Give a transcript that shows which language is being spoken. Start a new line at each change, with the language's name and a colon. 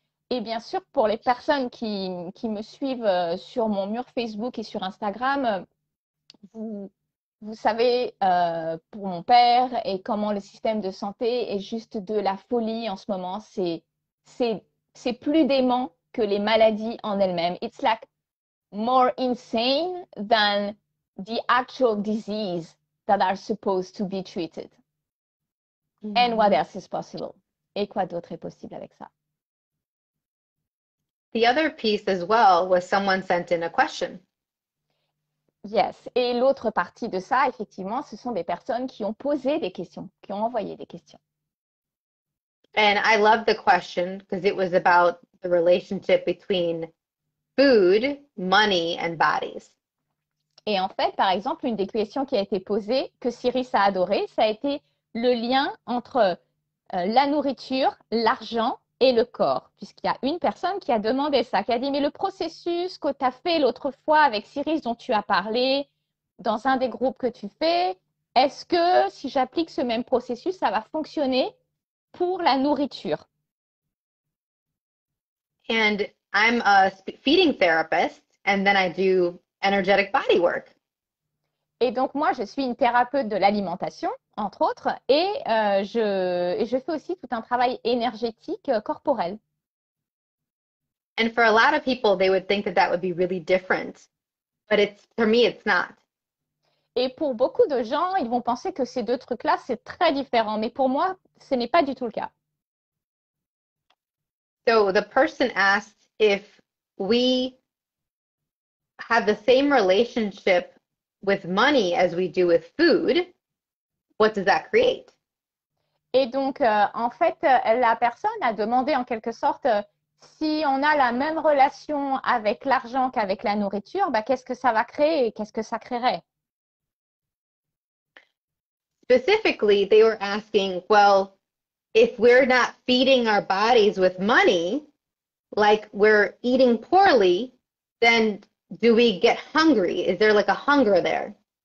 French: Et bien sûr, pour les personnes qui me suivent sur mon mur Facebook et sur Instagram, vous savez, pour mon père et comment le système de santé est juste de la folie en ce moment. C'est plus dément que les maladies en elles-mêmes.
English: It's like more insane than the actual disease that are supposed to be treated. And what else is possible?
French: Et quoi d'autre est possible avec ça?
English: the other piece as well was someone sent in a question. Yes.
French: Et l'autre partie de ça, effectivement, ce sont des personnes qui ont posé des questions, qui ont envoyé des questions.
English: And I love the question because it was about the relationship between food, money, and bodies.
French: Et en fait, par exemple, une des questions qui a été posée, que Siris a adoré, ça a été le lien entre la nourriture, l'argent et le corps. Puisqu'il y a une personne qui a demandé ça, qui a dit, mais le processus que tu as fait l'autre fois avec Siris dont tu as parlé, dans un des groupes que tu fais, est-ce que si j'applique ce même processus, ça va fonctionner pour la nourriture?
English: And I'm a feeding therapist, and then I do energetic body work.
French: Et donc, moi, je suis une thérapeute de l'alimentation, entre autres, et je fais aussi tout un travail énergétique corporel.
English: And for a lot of people, they would think that that would be really different, but for me, it's not.
French: Et pour beaucoup de gens, ils vont penser que ces deux trucs-là, c'est très différent. Mais pour moi, ce n'est pas du tout le cas.
English: So the person asked if we have the same relationship with money as we do with food, what does that create?
French: Et donc, en fait, la personne a demandé en quelque sorte si on a la même relation avec l'argent qu'avec la nourriture, bah, qu'est-ce que ça va créer et qu'est-ce que ça créerait?
English: specifically, they were asking, well, if we're not feeding our bodies with money, like we're eating poorly, then do we get hungry? Is there like a hunger there?